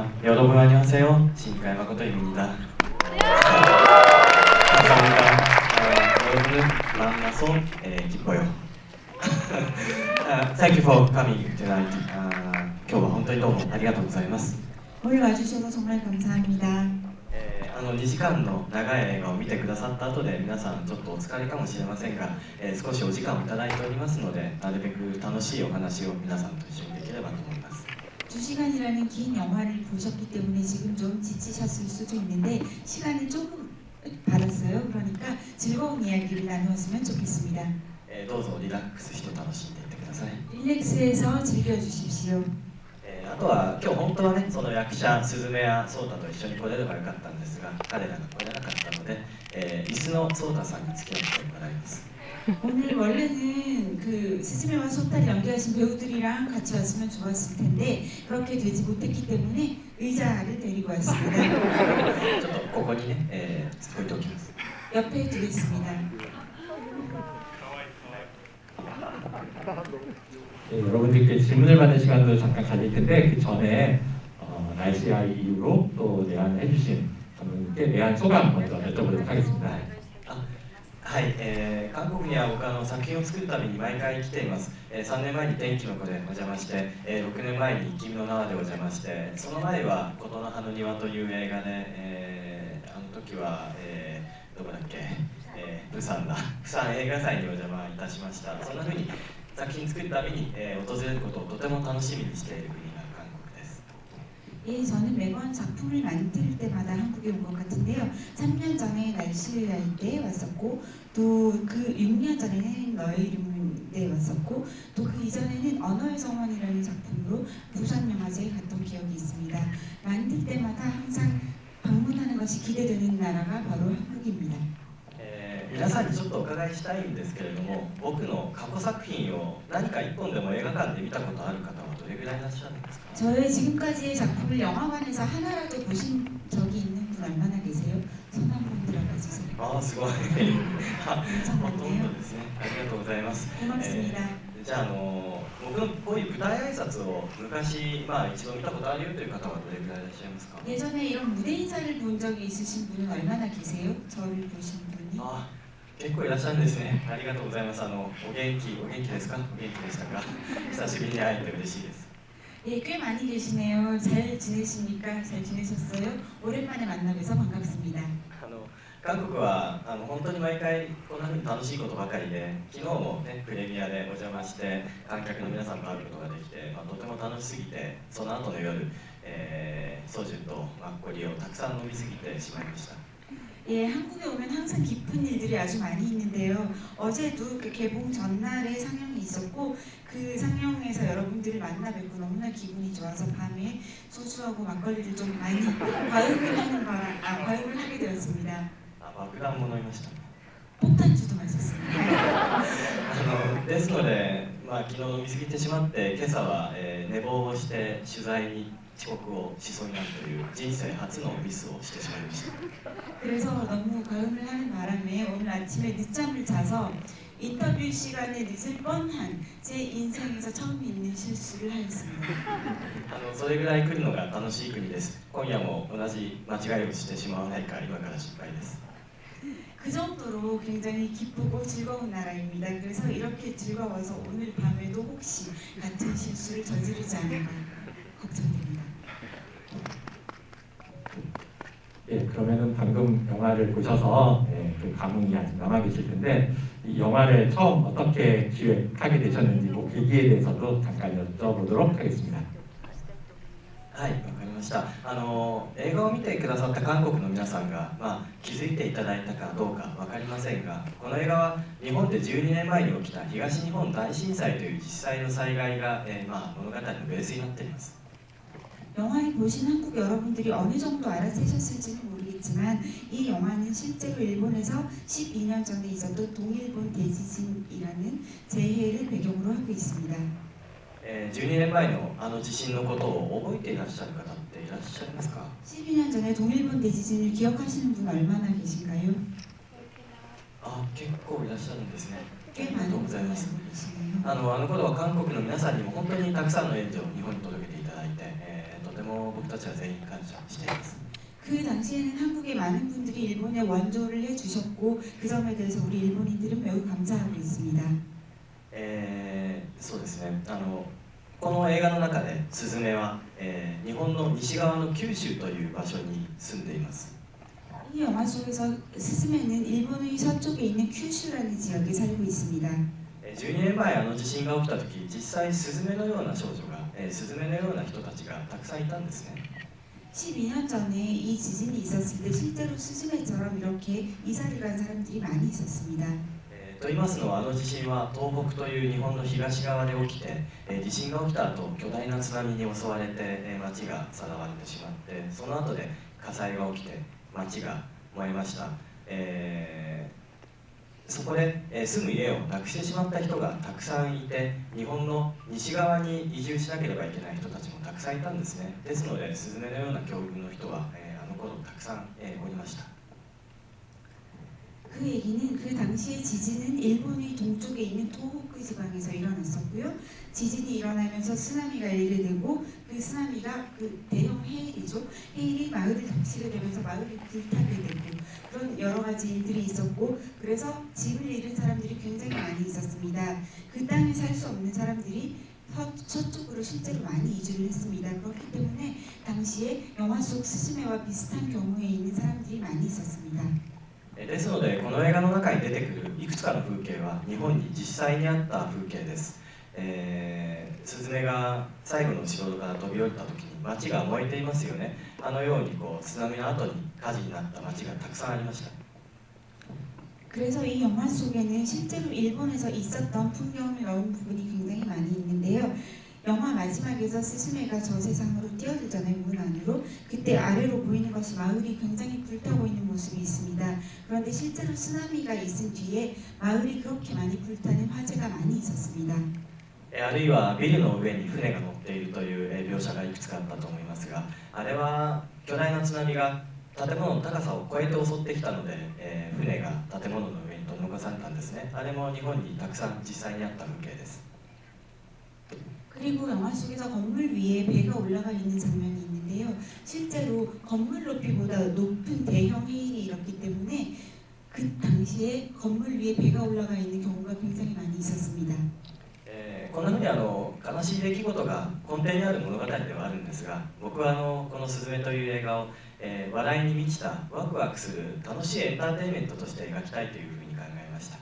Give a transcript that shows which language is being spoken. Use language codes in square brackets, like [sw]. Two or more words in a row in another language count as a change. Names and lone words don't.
[ko] 여러분 안녕하세요. 신가의 마코토입니다. 감사합니다. 여러분은 만나서 기뻐요. [en] Thank you for coming tonight. [ja] 今日は本当にどうもありがとうございます。 [ko] 오늘 와주셔서 정말 감사합니다. [ja] 2 時間の長い映画を見てくださった後で皆さんちょっとお疲れかもしれませんが、少しお時間をいただいておりますのでなるべく楽しいお話を皆さんと一緒にできればと思います。 [ko] 2시간이라는 긴 영화를 보셨기 때문에 지금 좀 지치셨을 수도 있는데 시간을 조금 받았어요. 그러니까 즐거운 이야기를 나누었으면 좋겠습니다. [ja] どうぞリラックスして楽しんでいってください。 [ko] 릴렉스해서 즐겨주십시오. [ja] あとは今日本当はねその役者スズメやソータと一緒に来れればよかったんですが彼らが来れなかったので、椅子のソータさんに付き合ってもらいます。 [ko] 오늘 원래는 그 스즈메와 소타를 연기하신 배우들이랑 같이 왔으면 좋았을 텐데 그렇게 되지 못했기 때문에 의자를 데리고 왔습니다. [ja] ちょっとここにね、置いておきます。 [ko] 옆에 두겠습니다. 네, 여러분들께 질문을 받는 시간도 잠깐 가질 텐데 그 전에 날씨 이후로 또 내한해주신 감독님께 내한 소감 먼저 여쭤보도록 하겠습니다. [ja] はい、韓国には僕作品を作るために毎回来ています。3年前に天気の子でお邪魔して、6年前に君の名はでお邪魔して、その前は琴の葉の庭という映画で、あの時は、どこだっけ、プサン映画祭にお邪魔いたしました。そんな風に作品作るために、訪れることをとても楽しみにしている国が韓国です。 [ko] 예, 저는 매번 작품을 만들 때마다 한국에 온 것 같은데요. 3년 전에 날씨를 할 때 왔었고, 또 그 6년 전에는 너의 이름을 내 왔었고, 또 그 이전에는 언어의 정원이라는 작품으로 부산영화제에 갔던 기억이 있습니다. 만들 때마다 항상 방문하는 것이 기대되는 나라가 바로 한국입니다. [ja] 皆さんにちょっとお伺いしたいんですけれども、僕の過去作品を何か一本でも映画館で見たことある方はどれぐらいいらっしゃるんですか？ [ko] 저의 지금까지의 작품을 영화관에서 하나라도 보신 적이 있는 분 얼마나 계세요? 손 한번 들어봐 주세요. [ja] ああすごい。ほとんどですね。ありがとうございます。 [ko] 고맙습니다. [ja] じゃあ僕のこういう舞台挨拶を昔一度見たことあるよという方はどれぐらいいらっしゃいますか？ [ko] 예전에 이런 무대 인사를 본 적이 있으신 분은 얼마나 계세요? 저를 보신 분이? [ja] あ結構いらっしゃるんですね。ありがとうございます。お元気ですか？お元気でしたか？久しぶりに会えて嬉しいです。 [ko] 예, 꽤 많이 계시네요. 잘 지내십니까? 잘 지내셨어요? 오랜만에 만나 뵈서 반갑습니다. [ja] 韓国は本当に毎回こんな風に楽しいことばかりで、昨日もねプレミアでお邪魔して観客の皆さんと会うことができて、とても楽しすぎて、その後の夜、ソジュとマッコリをたくさん飲みすぎてしまいました。 [ko] 예, 한국에 오면 항상 기쁜 일들이 아주 많이 있는데요. 어제도 그 개봉 전날에 상영이 있었고 그 상영에서 여러분들을 만나 뵙고 너무나 기분이 좋아서 밤에 소주하고 막걸리를 좀 많이 과음을 하게 되었습니다. [ja] 爆弾も飲みました。 [ko] 폭탄주도 마셨습니다. [ja] ですので、昨日飲みすぎてしまって今朝は、寝坊をして取材に遅刻をしそうになるという人生初のミスをしてしまいました。 [ko] 그래서 너무 과음을 하는 바람에 오늘 아침에 늦잠을 자서 인터뷰 시간에 늦을 뻔한 제 인생에서 처음 있는 실수를 하였습니다. [ja] それぐらい来るのが楽しい国です。今夜も同じ間違いをしてしまわないか今から心配です。 [ko] 그 정도로 굉장히 기쁘고 즐거운 나라입니다. 그래서 이렇게 즐거워서 오늘 밤에도 혹시 같은 실수를 저지르지 않을까 걱정됩니다. 예, 그러면은 방금 영화를 보셔서 그 감흥이 아직 남아 계실 텐데 이 영화를 처음 어떻게 기획하게 되셨는지 그 계기에 대해서도 잠깐 여쭤보도록 하겠습니다. [ja] はい、わかりました。映画を見てくださった韓国の皆さんが、気づいていただいたかどうかわかりませんが、この映画は日本で12年前に起きた東日本大震災という実際の災害が、物語のベースになっています。 [ko] 영화를 보신 한국 여러분들이 어느 정도 알아채셨을지는 모르겠지만 이 영화는 실제로 일본에서 12년 전에 있었던 동일본 대지진이라는 재해를 배경으로 하고 있습니다. [ja] 12 年前の地震のことを覚えていらっしゃる方っていらっしゃいますか？ [ko] 12년 전에 동일본 대지진을 기억하시는 분 얼마나 계신가요? [ja] 結構いらっしゃるんですね。あ [ko] 꽤 [ja] りがとう [ko] 많은 [ja] ござい [ko] 분이 [ja] ます。 [ko] 알고 계시네요. [ja] あの頃は韓国の皆さんにも本当にたくさんの援助を日本に届けていただいて、とてもも僕たちは全員感謝しています。 [ko] 그 당시에는 한국의 많은 분들이 일본에 원조를 해주셨고 그 점에 대해서 우리 일본인들은 매우 감사하고 있습니다. [ja] そうですね。この映画の中でスズメは、日本の西側の九州という場所に住んでいます。 [ko] 이 영화 속에서 스즈메는 일본의 서쪽에 있는 큐슈라는 지역에 살고 있습니다. [ja] 12 年前地震が起きた時、実際スズメのような少女が、スズメのような人たちがたくさんいたんですね。 [ko] 12년 전에 이 지진이 있었을 때 실제로 스즈메처럼 이렇게 이사를 간 사람들이 많이 있었습니다. [ja] と言いますのは地震は東北という日本の東側で起きて、地震が起きた後巨大な津波に襲われて、町がさらわれてしまって、その後で火災が起きて町が燃えました。そこで、住む家をなくしてしまった人がたくさんいて、日本の西側に移住しなければいけない人たちもたくさんいたんですね。ですのでスズメのような境遇の人は、頃たくさん、おりました。 [ko] 그 얘기는 그 당시에 지진은 일본의 동쪽에 있는 토호쿠 지방에서 일어났었고요. 지진이 일어나면서 쓰나미가 일게 되고 그 쓰나미가 그 대형 해일이죠. 해일이 마을을 덮치게 되면서 마을이 불타게 되고 그런 여러 가지 일들이 있었고 그래서 집을 잃은 사람들이 굉장히 많이 있었습니다. 그 땅에 살 수 없는 사람들이 서쪽으로 실제로 많이 이주를 했습니다. 그렇기 때문에 당시에 영화 속 스즈메와 비슷한 경우에 있는 사람들이 많이 있었습니다. [ja] ですのでこの映画の中に出てくるいくつかの風景は日本に実際にあった風景です。スズメが最後の城から飛び降りた時に町が燃えていますよね。あのように津波の後に火事になった町がたくさんありました。 [ko] 그래서 이 영화 속에는 실제로 일본에서 있었던 풍경을 넣은 부분이 굉장히 많이 있는데요. 영화 마지막에서 스즈메가 저 세상으로 뛰어들잖아요. 문 안으로. 그때 아래로 보이는 것이 마을이 굉장히 불타고 있는 모습이 있습니다. 그런데 실제로 쓰나미가 있은 뒤에 마을이 그렇게 많이 불타는 화재가 많이 있었습니다. [ja] あるいはビルの上に船が乗っているという描写がいくつかあったと思いますが、あれは巨大な津波が建物の高さを越えて襲ってきたので、船が建物の上に取り残されたんですね。あれも日本にたくさん実際にあった風景です。 [ko] 그리고 영화 속에서 건물 위에 배가 올라가 있는 장면이 있는데요. 실제로 건물 높이보다 높은 대형 해일이 일었기 때문에 그 당시에 건물 위에 배가 올라가 있는 경우가 굉장히 많이 있었습니다. [ja] こんなふうに悲しい出来事が根底にある物語ではあるんですが、僕はこの「すずめ」という映画を、笑いに満ちたワクワクする楽しいエンターテインメントとして描きたいというふうに考えました。